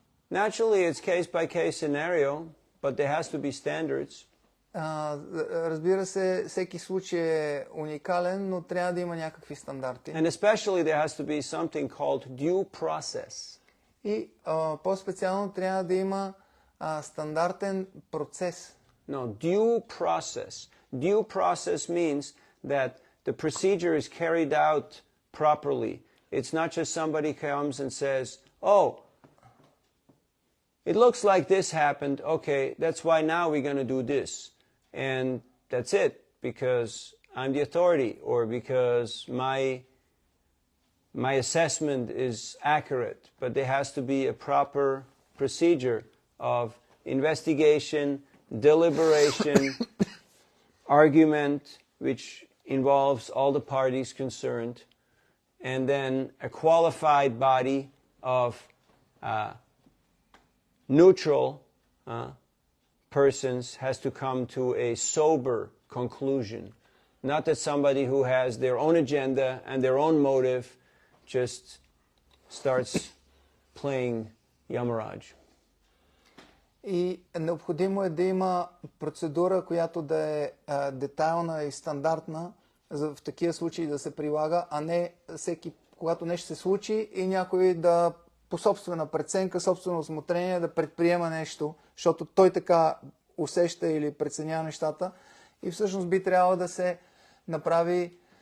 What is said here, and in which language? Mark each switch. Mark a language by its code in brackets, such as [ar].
[en] Naturally, it's case-by-case scenario, but there has to be standards. [bg] Разбира се, всеки случай е уникален, но трябва да има някакви стандарти. [en] And especially there has to be something called due process. [bg] И по-специално трябва да има стандартен процес. [en] No, due process. Due process means that the procedure is carried out properly. It's not just somebody comes and says, oh, it looks like this happened, okay, that's why now we're going to do this. And that's it, because I'm the authority, or because my assessment is accurate. But there has to be a proper procedure of investigation, deliberation, argument, which involves all the parties concerned, and then a qualified body of neutral persons has to come to a sober conclusion. Not that somebody who has their own agenda and their own motive just starts playing Yamaraj. [bg] И необходимо е да има процедура, която да е детайлна и стандартна, в такива случаи да се прилага, а не всеки, когато нещо се случи и някой да по собствена преценка, собствено усмотрение да предприема нещо, защото той така усеща или преценява нещата, и всъщност би трябвало да се направи,